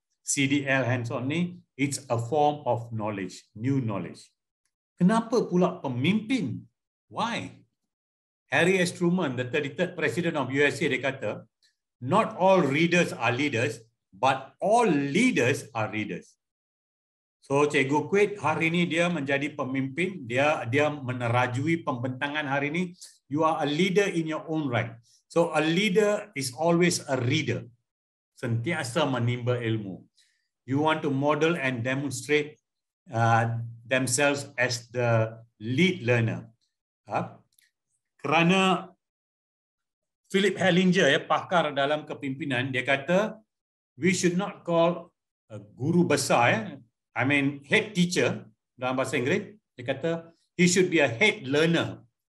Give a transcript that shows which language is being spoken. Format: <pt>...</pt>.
<en>CDL hands-on ni, it's a form of knowledge, new knowledge.</en> <ms>Kenapa pula pemimpin? Why? Harry S.</ms> <en>Truman, the 33rd President of USA,</en> <ms>dia kata,</ms> <en>not all readers are leaders, but all leaders are readers.</en> <ms>So, Cikgu Quid hari ini dia menjadi pemimpin, dia menerajui pembentangan hari ini.</ms> <en>You are a leader in your own right. So, a leader is always a reader.</en> <ms>Sentiasa menimba ilmu.</ms> <en>You want to model and demonstrate themselves as the lead learner.</en> <ms>Kerana</ms> <en>Philip Hellinger,</en> <ms>pakar dalam kepimpinan, dia kata,</ms> <en>we should not call</en> <ms>guru besar,</ms> <en>I mean head teacher</en> <ms>dalam bahasa Inggeris, dia kata,</ms> <en>he should be a head learner.</en>